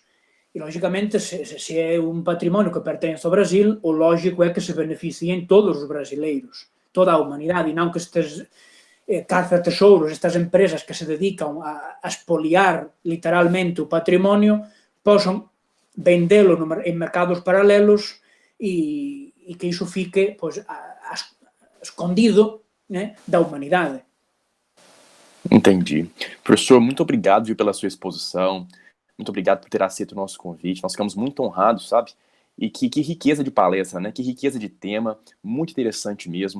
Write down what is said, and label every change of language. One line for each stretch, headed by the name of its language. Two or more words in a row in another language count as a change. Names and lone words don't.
Galician: E, lógicamente, se é un patrimonio que pertence ao Brasil, o lógico é que se beneficien todos os brasileiros, toda a humanidade, e non que estes caza-tesouros, estas empresas que se dedican a expoliar literalmente o patrimonio, posan vendelo en mercados paralelos e que iso fique pois, escondido, né, da humanidade.
Portuguese: Entendi. Professor, muito obrigado, viu, pela sua exposição, muito obrigado por ter aceito o nosso convite, nós ficamos muito honrados, sabe? E que riqueza de palestra, né? Que riqueza de tema, muito interessante mesmo.